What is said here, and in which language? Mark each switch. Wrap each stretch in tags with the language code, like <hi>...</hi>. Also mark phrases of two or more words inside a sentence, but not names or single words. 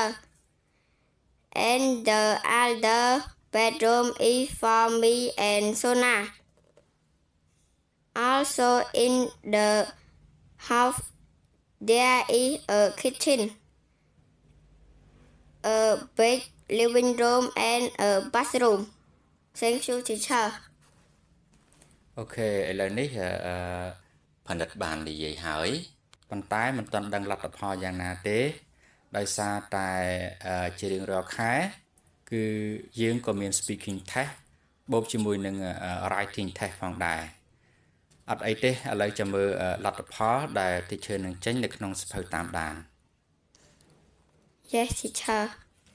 <en>And the other bedroom is for me and Sona. Also in the house, there is a kitchen, a big living room, and a bathroom. Thank you, teacher.</en> <km>អូខេឥឡូវនេះផលិតបាននិយាយហើយប៉ុន្តែមិនទាន់ដឹងលទ្ធផលយ៉ាងណាទេដោយសារតែជារៀងរាល់ខែគឺយើងក៏មាន</km> <en>speaking test</en> <km>បូកជាមួយនឹង</km> <en>writing test</en> <km>ផងដែរអត់អីទេឥឡូវចាំមើលលទ្ធផលដែល teacher នឹងចេញនៅក្នុងសៀវភៅតាមដាន</km> <en>Yes, teacher.</en>